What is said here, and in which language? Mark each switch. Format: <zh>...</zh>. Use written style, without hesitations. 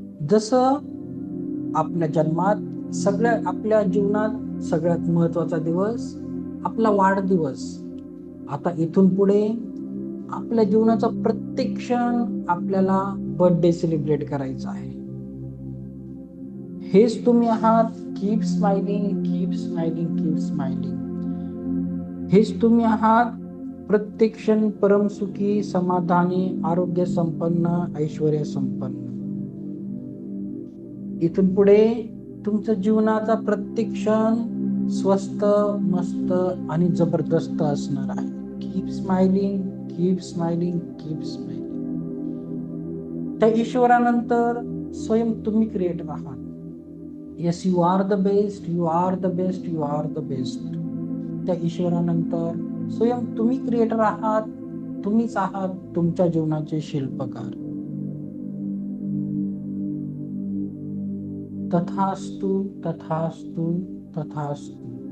<mr>जसं आपल्या आपल्या जीवनात सगळ्यात महत्वाचा दिवस आपला वाढदिवस. आता इथून पुढे आपल्या जीवनाचा प्रत्येक क्षण आपल्याला बर्थडे सेलिब्रेट करायचा आहे. हेच तुम्ही आहात.</mr> <en>Keep smiling, keep smiling, keep smiling.</en> <mr>हेच तुम्ही आहात. प्रत्येक क्षण परमसुखी, समाधानी, आरोग्य संपन्न, ऐश्वर्य संपन्न. इथून पुढे तुमच्या जीवनाचा प्रत्येक क्षण स्वस्त, मस्त आणि जबरदस्त असणार आहे.</mr> <en>Keep smiling, keep smiling, keep smiling.</en> <mr>त्या ईश्वरानंतर स्वयं तुम्ही क्रिएटर आहात.</mr> <en>Yes, you are the best, you are the best, you are the best.</en> <mr>त्या ईश्वरानंतर स्वयं तुम्ही क्रिएटर आहात. तुम्हीच आहात तुमच्या जीवनाचे शिल्पकार. तथास्तु, तथास्तु, तथास्तु.</mr>